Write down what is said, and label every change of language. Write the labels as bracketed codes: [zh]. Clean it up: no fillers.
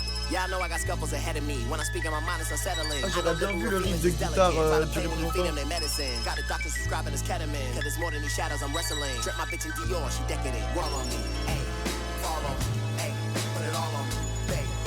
[en] Y'all know I got scuffles ahead of me. When I speak on my mind, it's unsettling. [fr] Ah, j'aurais bien vu le riff de guitare durer plus longtemps. [en] Got a doctor subscribing this ketamine. Cause it's more than these shadows I'm wrestling. Drip my bitch in Dior, she decadent. Roll on me, hey, follow, hey, put it all on me, hey.